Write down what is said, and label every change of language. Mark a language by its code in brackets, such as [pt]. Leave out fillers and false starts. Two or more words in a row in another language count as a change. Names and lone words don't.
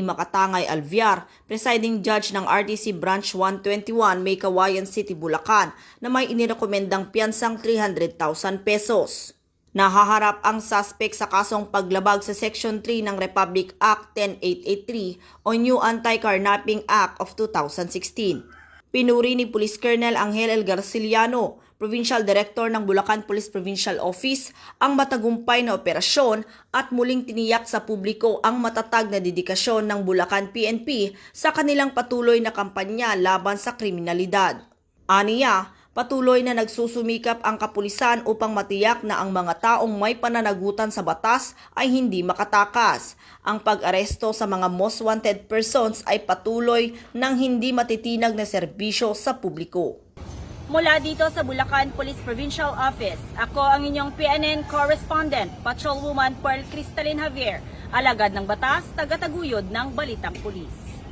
[tl] Makatangay Alviar, presiding judge ng RTC Branch 121, May Kawayan City, Bulacan, na may inirekomendang piyansang 300,000 pesos. Nahaharap ang suspect sa kasong paglabag sa Section 3 ng Republic Act 10883 o New Anti-Carnapping Act of 2016. Pinuri ni Police Colonel Angel L. Garciliano, Provincial Director ng Bulacan Police Provincial Office, ang matagumpay na operasyon at muling tiniyak sa publiko ang matatag na dedikasyon ng Bulacan PNP sa kanilang patuloy na kampanya laban sa kriminalidad. Aniya, patuloy na nagsusumikap ang kapulisan upang matiyak na ang mga taong may pananagutan sa batas ay hindi makatakas. Ang pag-aresto sa mga [en] most wanted persons [tl] ay patuloy ng hindi matitinag na serbisyo sa publiko. Mula dito sa Bulacan Police Provincial Office, ako ang inyong PNN Correspondent, Patrolwoman Pearl Cristalin Javier, alagad ng batas, tagataguyod ng Balitang Pulis.